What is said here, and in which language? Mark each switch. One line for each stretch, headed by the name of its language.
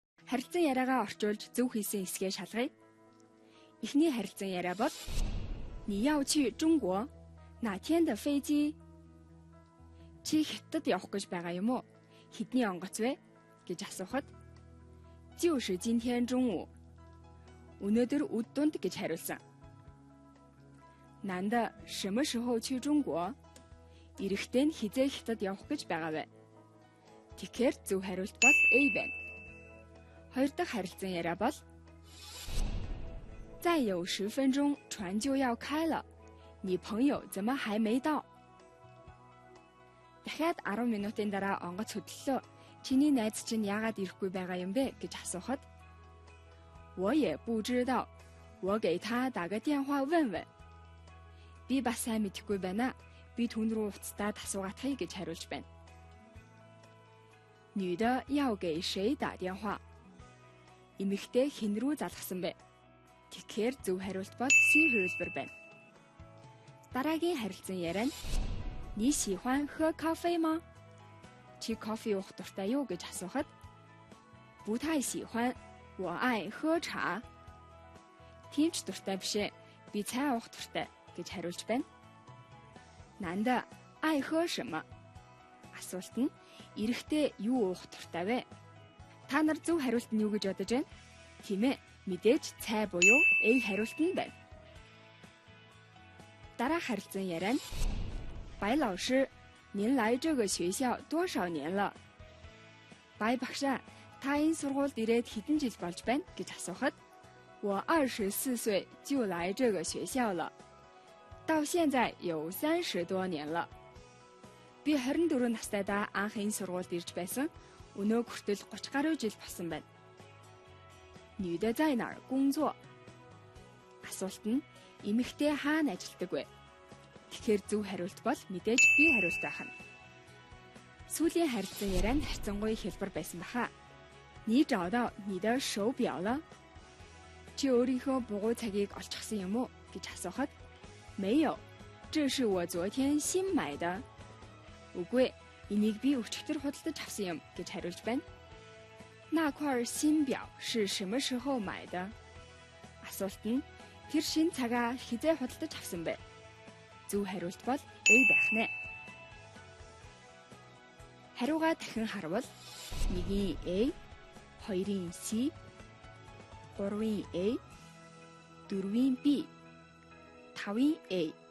Mongolian: Харилцан яриагаа орчуулж зөв хийсэн хэсгээ шалгая. Эхний харилцан яриа бол
Chinese: 你要去中国哪天的飞机?
Mongolian: Чи хятад явах гэж байгаа юм уу? Хэдний онгоц вэ? гэж асуухад
Chinese: 就是今天中午.
Mongolian: Өнөөдөр өд дунд гэж хариулсан.
Chinese: 男的什么时候去中国?
Mongolian: Эрэгтэй нь хизээ хятад явах гэж байгаа вэ? Тэгэхээр зөв хариулт бол A байна. Хоёр дахь харилцан яриа бол
Chinese: 再有10分钟船就要开了，你朋友怎么还没到?
Mongolian: Дахиад 10 минутын дараа онгоц хөдлөлөө. Чиний найз чинь яагаад ирэхгүй байгаа юм бэ гэж асуухад
Chinese: 我也不知道，我给他打个电话问问.
Mongolian: Би бас сайн мэдэхгүй байна. Би түүн рүү уцтаад асуугаатхыг гэж хариулж байна.
Chinese: 女的要给谁打电话?
Mongolian: Эмэгтэй хэн рүү залгасан бэ? Тэгэхээр зөв хариулт бол C хувилбар байна. Дараагийн харилцан яриа нь
Chinese: 你喜欢喝咖啡吗?
Mongolian: Чи кофе уух дуртай юу гэж асуухад
Chinese: 不太喜欢，我爱喝茶.
Mongolian: Тийм ч дуртай биш ээ. Би цай уух дуртай гэж хариулж байна.
Chinese: 男的爱喝什么?
Mongolian: Асуулт нь эрэгтэй юу уух дуртай вэ? Та нар зөв хариулт нь юу гэж бодож байна? Тийм ээ, мэдээж цай буюу A хариулт нь байна. Дараах харилцан яриа нь
Chinese: 白老师，您来这个学校多少年了?
Mongolian: Бай багшаа, та энэ сургуульд ирээд хэдэн жил болж байна гэж асуухад
Chinese: 我24岁就来这个学校了，到现在有30多年了.
Mongolian: Би 24 настайдаа анх энэ сургуульд ирж байсан. Өнөө хүртэл 30 гаруй жил болсон байна.
Chinese: 女的在哪儿工作?
Mongolian: Асуулт нь эмэгтэй хаана ажилладаг вэ? Тэгэхээр зөв хариулт бол мэдээж B хариулт байх нь. Сүүлийн харилцан яриа нь харьцангуй хэлбэр байсан баха.
Chinese: 你找到你的手表了?
Mongolian: Чи өөрийнхөө бугуй цагийг олчихсан юм уу гэж асуухад
Chinese: 没有，这是我昨天新买的.
Mongolian: Үгүй, энийг би өчигдөр худалдаж авсан юм гэж хариулж байна.
Chinese: 那块新表是什么时候买的?
Mongolian: Асуулт нь тэр шинэ цагаа хизээ худалдаж авсан бэ? Зөв хариулт бол A байх нэ. Хариугаа дахин харвал 1-ийн A, 2-ийн C, 3-ийн A, 4-ийн B, 5-ийн A.